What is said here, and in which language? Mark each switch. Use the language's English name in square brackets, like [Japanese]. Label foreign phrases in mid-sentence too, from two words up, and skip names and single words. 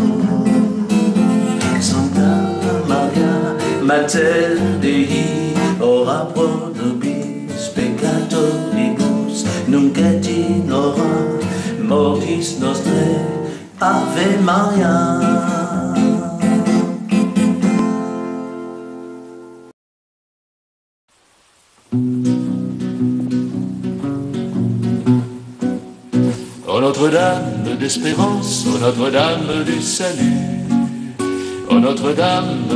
[Latin] Santa Maria, Mater Dei, ora pro nobis peccatoribus, nunc et in hora mortis nostrae. Ave Maria. [French] Ô Notre-Dame d'espérance, ô Notre-Dame du salut, ô Notre-Dame